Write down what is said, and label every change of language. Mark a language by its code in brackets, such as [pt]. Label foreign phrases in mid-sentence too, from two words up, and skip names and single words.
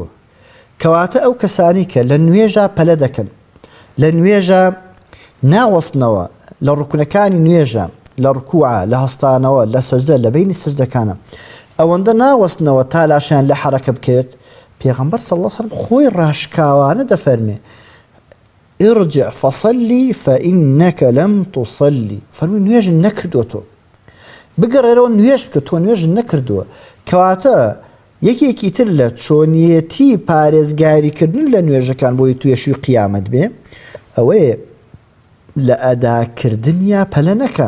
[ckb] کەواتە ئەو کەسانی کە لە نوێژە پەلە دەکەن لە نوێژە ناوەستنەوە لە ڕوکنەکانی نوێژە لە ڕکوعە لە هەستانەوە لە سەجدە لە بینی سەجدەکانە ئەوەندە ناوەستنەوە تا لاشیان لە حەرەکە بکەوێت پێغەمبەر [ar] صلی الله علیه وسلم [ckb] خۆی ڕاشکاوانە دەفەرمێ [ar] ارجع فصلي فإنك لم تصلي. [ckb] فەرمووی نوێژ نەکردووە تۆ بگەڕێرەوە نوێژ بکە تۆ نوێژ نەکردووە. کەواتە یەکێکی تر لە چۆنیەتی پارێزگاریکردن لە نوێژەکان بۆی توێشی قیامەت بێ ئەوەیە لە ئەداکردن یا پەلە نەکە.